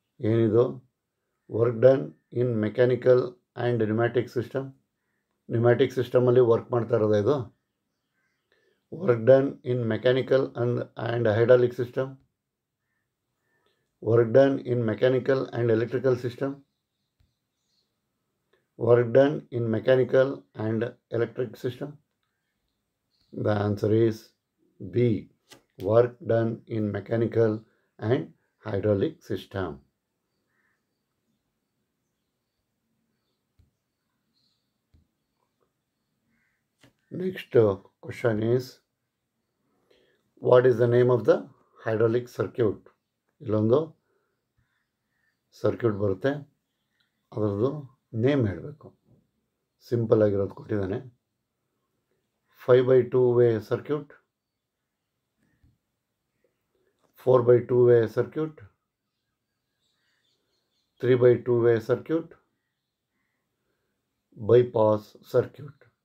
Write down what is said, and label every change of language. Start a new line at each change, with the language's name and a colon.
Kannada: ಏನಿದು?
English: Work done in mechanical and pneumatic system.
Kannada: Pneumatic ಸಿಸ್ಟಮಲ್ಲಿ work ಮಾಡ್ತಾ ಇರೋದು ಇದು.
English: Work done in mechanical and hydraulic system. Work done in mechanical and electrical system. Work done in mechanical and electric system. The answer is B, work done in mechanical and hydraulic system. Next question is what is the name of the hydraulic circuit?
Kannada: ಇಲ್ಲೊಂದು circuit ಬರುತ್ತೆ, ಅದರದ್ದು name ಹೇಳಬೇಕು. Simple ಆಗಿರೋದು ಕೊಟ್ಟಿದ್ದಾನೆ.
English: 5/2 way circuit, 4/2 way circuit, 3/2 way circuit, bypass circuit.